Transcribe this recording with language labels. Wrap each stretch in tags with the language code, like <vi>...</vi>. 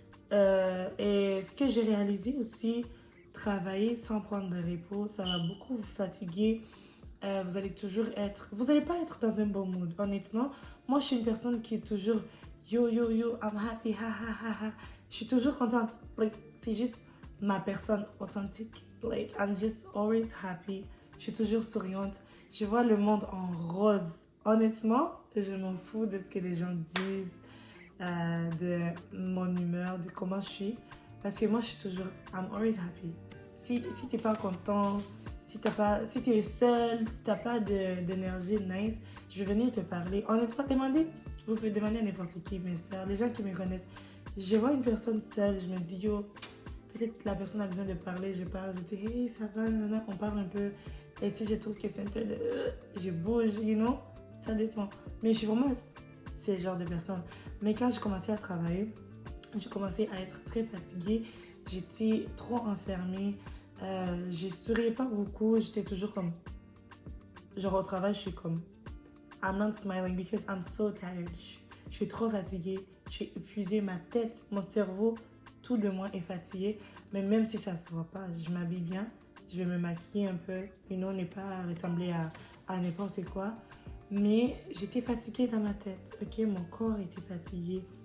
<fr>Et ce que j'ai réalisé aussi, travailler sans prendre de repos, ça va beaucoup vous fatiguer. Vous allez toujours être... Vous n'allez pas être dans un bon mood, honnêtement. Moi, je suis une personne qui est toujours yo, yo, yo,</fr> <en>I'm happy,</en> <fr>ha, ha, ha, ha. Je suis toujours contente. Like, c'est juste ma personne authentique.</fr> <en>Like, I'm just always happy.</en> <fr>Je suis toujours souriante. Je vois le monde en rose. Honnêtement, je m'en fous de ce que les gens disent, de mon humeur, de comment je suis. Parce que moi, je suis toujours,</fr> <en>I'm always happy.</en> <fr>Si tu n'es pas content, si tu es seul, si tu n'as pas d'énergie nice, je vais venir te parler. Honnêtement, vous pouvez demander à n'importe qui, mes soeurs, les gens qui me connaissent. Je vois une personne seule, je me dis, yo, peut-être que la personne a besoin de parler, je parle, je dis, hey, ça va, nanana, on parle un peu. Et si je trouve que c'est un peu de... je bouge,</fr> <en>you know,</en> <fr>ça dépend. Mais je suis vraiment ce genre de personne. Mais quand j'ai commencé à travailler, j'ai commencé à être très fatiguée. J'étais trop enfermée. Je ne souriais pas beaucoup. J'étais toujours comme... Genre au travail, je suis comme...</fr> <en>I'm not smiling because I'm so tired.</en> <fr>Je suis trop fatiguée. Je suis épuisée. Ma tête, mon cerveau, tout de moi est fatigué. Mais même si ça ne se voit pas, je m'habille bien. Je vais me maquiller un peu. Ne pas ressembler à n'importe quoi. Mais j'étais fatiguée dans ma tête. Ok, mon corps était fatigué.</fr>